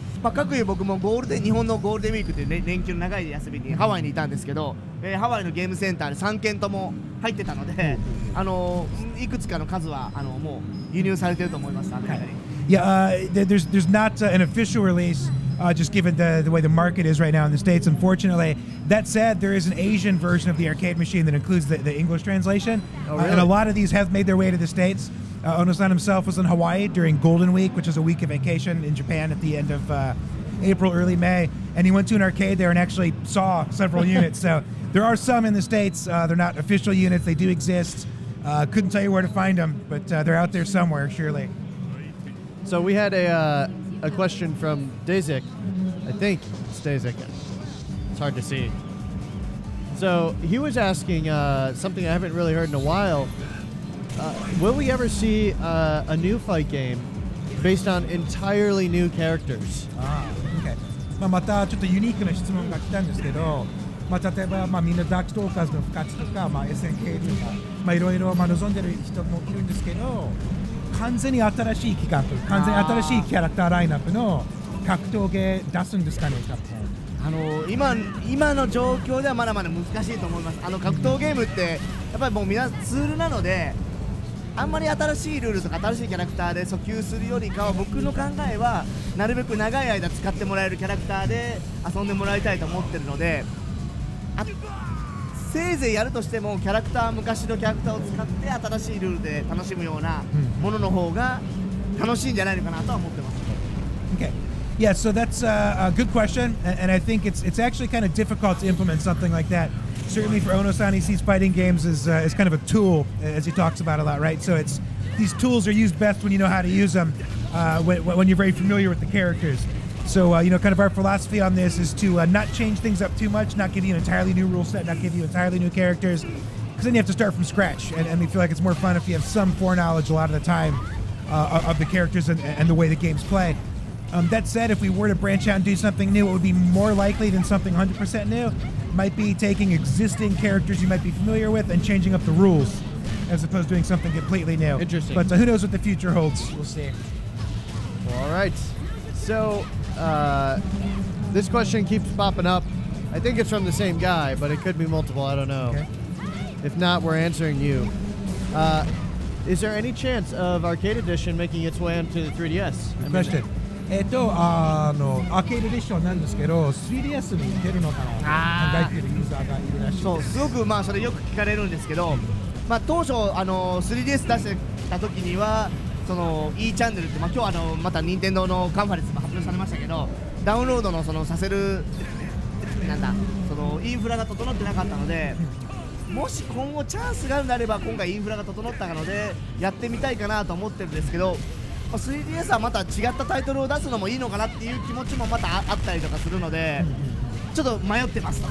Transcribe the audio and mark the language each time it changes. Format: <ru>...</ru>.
<ja>まあ、各いう僕も日本のゴールデンウィークという、ね、連休の長い休みにハワイにいたんですけど、ハワイのゲームセンターで3件とも入ってたので、いくつかの数はもう輸入されてると思います。アメリカに。</ja> <en>Yeah, there's not an official release, just given the way the market is right now in the States, unfortunately. That said, there is an Asian version of the arcade machine that includes the English translation. Oh, really? And a lot of these have made their way to the States. Ono-san himself was in Hawaii during Golden Week, which is a week of vacation in Japan at the end of April, early May. And he went to an arcade there and actually saw several units. So there are some in the States. They're not official units. They do exist. Couldn't tell you where to find them, but they're out there somewhere, surely. So we had a question from Dazik. I think it's Dazik. It's hard to see. So he was asking something I haven't really heard in a while. Will we ever see a new fight game based on entirely new characters? Okay.</en> <ja>またちょっとユニークな質問が来たんですけど、例えばみんなダークトーカーズの復活とか、SNK とか、いろいろ望んでる人もいるんですけど、完全に新しい企画、完全に新しいキャラクターラインナップの格闘ゲー出すんですかね、今の状況ではまだまだ難しいと思います。格闘ゲームってやっぱりもうツールなので、あんまり新しいルールとか新しいキャラクターで訴求するよりかは、僕の考えはなるべく長い間使ってもらえるキャラクターで遊んでもらいたいと思ってるので、せいぜいやるとしても昔のキャラクターを使って新しいルールで楽しむようなものの方が楽しいんじゃないのかなとは思ってます。</ja> <en>Okay. Yeah, so that's a good question, and I think it's actually kind of difficult to implement something like that. Certainly for Ono-san, he sees fighting games as kind of a tool, as he talks about a lot, right? So these tools are used best when you know how to use them, when you're very familiar with the characters. So, kind of our philosophy on this is to not change things up too much, not give you an entirely new rule set, not give you entirely new characters, because then you have to start from scratch, and we feel like it's more fun if you have some foreknowledge a lot of the time of the characters and the way the games play. That said, if we were to branch out and do something new, it would be more likely than something 100% new. Might be taking existing characters you might be familiar with and changing up the rules, as opposed to doing something completely new. Interesting. But who knows what the future holds? We'll see. All right. So this question keeps popping up. I think it's from the same guy, but it could be multiple. I don't know. Okay. If not, we're answering you. Is there any chance of Arcade Edition making its way onto the 3DS? Good question.</en> <ja>アーケードエディションなんですけど、3DS に出るのかなと考えているユーザーがいるらしいです。そう、すごくそれよく聞かれるんですけど、当初3DS 出してた時にはその E チャンネルって、今日また任天堂のカンファレンスも発表されましたけど、ダウンロードのさせるそのインフラが整ってなかったので、もし今後チャンスがあるのであれば、今回インフラが整ったのでやってみたいかなと思ってるんですけど、3DS はまた違ったタイトルを出すのもいいのかなっていう気持ちもまたあったりとかするので、ちょっと迷ってます。</ja>